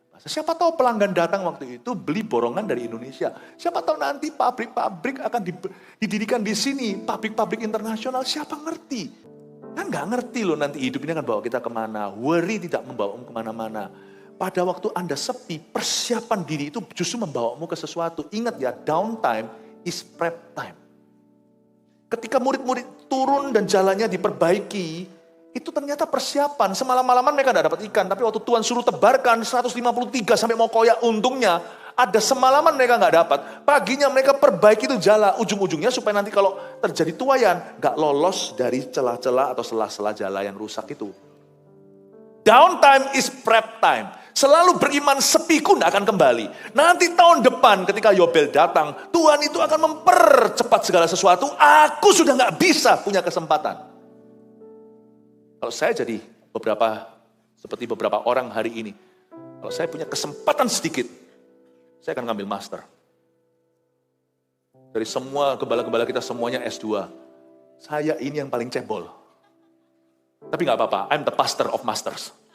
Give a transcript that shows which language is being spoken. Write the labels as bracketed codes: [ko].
[id] Siapa tahu pelanggan datang waktu itu beli borongan dari Indonesia. Siapa tahu nanti pabrik-pabrik akan didirikan di sini. Pabrik-pabrik internasional, siapa ngerti? Kan gak ngerti loh nanti hidup ini akan bawa kita kemana. Worry tidak membawamu kemana-mana. Pada waktu Anda sepi, persiapan diri itu justru membawamu ke sesuatu. Ingat ya, [en] downtime is prep time. [id] Ketika murid-murid turun dan jalannya diperbaiki, itu ternyata persiapan. Semalam-malaman mereka tidak dapat ikan. Tapi waktu Tuhan suruh tebarkan 153 sampai mau koyak, untungnya ada semalaman mereka nggak dapat. Paginya mereka perbaiki itu jala. Ujung-ujungnya supaya nanti kalau terjadi tuayan, nggak lolos dari celah-celah atau sela-sela jala yang rusak itu. [en] Downtime is prep time. [id] Selalu beriman sepiku tidak akan kembali. Nanti tahun depan ketika Yobel datang, Tuhan itu akan mempercepat segala sesuatu. Aku sudah nggak bisa punya kesempatan. Kalau saya jadi seperti beberapa orang hari ini, kalau saya punya kesempatan sedikit, saya akan ngambil master. Dari semua gembala-gembala kita semuanya S2. Saya ini yang paling cebol. Tapi gak apa-apa, [en] I'm the pastor of masters.